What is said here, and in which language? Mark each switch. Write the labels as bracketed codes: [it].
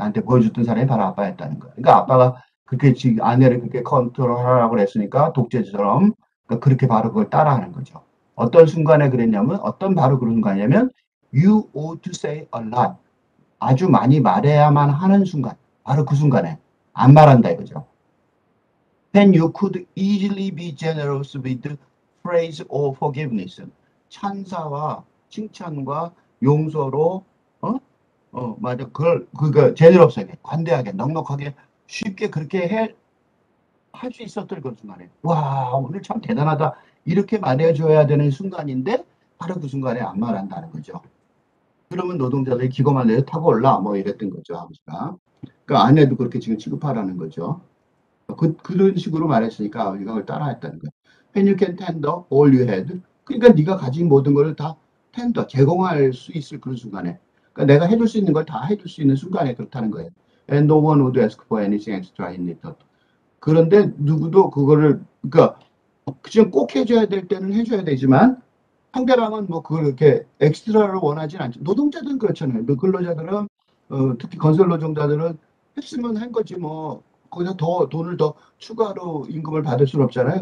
[ko] 나한테 보여줬던 사람이 바로 아빠였다는 거. 그러니까 아빠가 그렇게 지금 아내를 그렇게 컨트롤하라고 그랬으니까 독재처럼 그러니까 그렇게 바로 그걸 따라하는 거죠. 어떤 순간에 그랬냐면 어떤 바로 그런 순간이냐면 [en] you ought to say a lot. [ko] 아주 많이 말해야만 하는 순간. 바로 그 순간에 안 말한다 이거죠. [en] Then you could easily be generous with praise or forgiveness. [ko] 찬사와 칭찬과 용서로, 맞아. 제대롭게, 관대하게, 넉넉하게, 쉽게 그렇게 할 수 있었던 그 순간에. 와, 오늘 참 대단하다. 이렇게 말해줘야 되는 순간인데, 바로 그 순간에 안 말한다는 거죠. 그러면 노동자들이 기고만 내서 타고 올라, 뭐 이랬던 거죠, 아버지가. 그러니까 아내도 그렇게 지금 취급하라는 거죠. 그런 식으로 말했으니까 우리가 그걸 따라했다는 거예요. [en] When you can tender all you had. [ko] 그러니까 네가 가진 모든 걸 다 텐더, 제공할 수 있을 그런 순간에. 그러니까 내가 해줄 수 있는 걸 다 해줄 수 있는 순간에 그렇다는 거예요. [en] And no one would ask for anything extra in return. [ko] 그런데 누구도 그거를, 그러니까 그냥 꼭 해줘야 될 때는 해줘야 되지만 상대방은 뭐 그걸 이렇게 엑스트라를 원하진 않죠. 노동자들은 그렇잖아요. 근로자들은 특히 건설 노동자들은 했으면 한 거지 뭐 거기서 더 돈을 더 추가로 임금을 받을 수는 없잖아요.